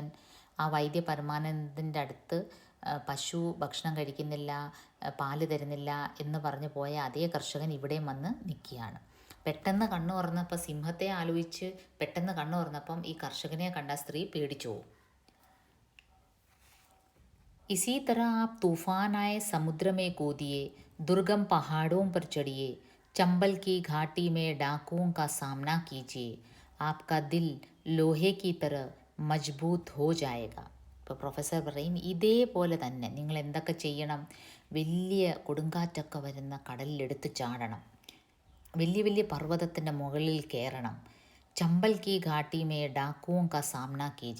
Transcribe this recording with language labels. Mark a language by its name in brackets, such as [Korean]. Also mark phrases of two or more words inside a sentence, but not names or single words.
[Malayalam] ആ വൈദ്യ പരമാനന്ദൻ്റെ അടുത്ത് പശു ഭക്ഷണം കഴിക്കുന്നില്ല, പാല് തരുന്നില്ല എന്ന് പറഞ്ഞു പോയ അതേ കർഷകൻ ഇവിടെയും വന്ന് നിൽക്കുകയാണ്. പെട്ടെന്ന് കണ്ണു തുറന്നപ്പോൾ, സിംഹത്തെ ആലോചിച്ച് പെട്ടെന്ന് കണ്ണു തുറന്നപ്പം ഈ കർഷകനെ കണ്ട സ്ത്രീ പേടിച്ചു പോകും. [Hindi] इसी तरह आप तूफान आए समुद्र में कूदिए, दुर्गम पहाड़ों पर चढ़िए, चंबल की घाटी में डाकुओं का सामना कीजिए, आपका दिल लोहे की तरह मजबूत हो जाएगा. [Malayalam] ഇപ്പോൾ പ്രൊഫസർ പറയും, ഇതേപോലെ തന്നെ നിങ്ങൾ എന്തൊക്കെ ചെയ്യണം? വലിയ കൊടുങ്കാറ്റൊക്കെ വരുന്ന കടലിലെടുത്ത് ചാടണം, വലിയ വലിയ പർവ്വതത്തിൻ്റെ മുകളിൽ കയറണം. [Hindi] चंबल की घाटी में डाकुओं का सामना कीजिए.